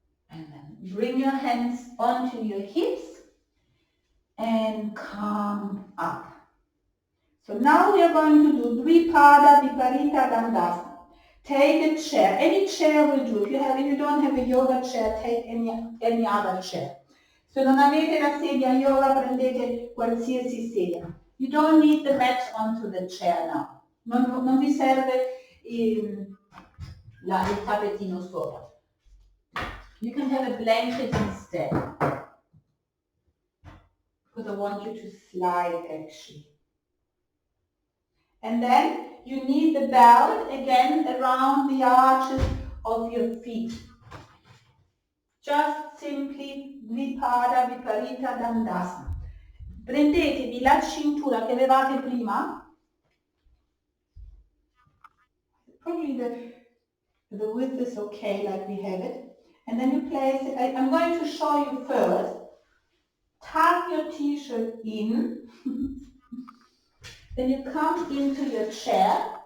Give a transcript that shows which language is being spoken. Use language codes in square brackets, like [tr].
[en] And then bring your hands onto your hips and come up. So now we are going to do Dvipada Viparita Dandasana. Take a chair. Any chair will do. If you don't have a yoga chair, take any other chair. [it] Se non avete la sedia yoga, prendete qualsiasi sedia. [en] You don't need the mat onto the chair now. [it] Non vi serve il tappetino sopra. [en] You can have a blanket instead. Because I want you to slide actually. And then you need the belt again around the arches of your feet. Just simply Dvipada Viparita Dandasana. [it] Prendetevi la cintura che avevate prima. [en] Probably the width is okay like we have it. And then you place it. I'm going to show you first. Tuck your t-shirt in. Then you come into your chair.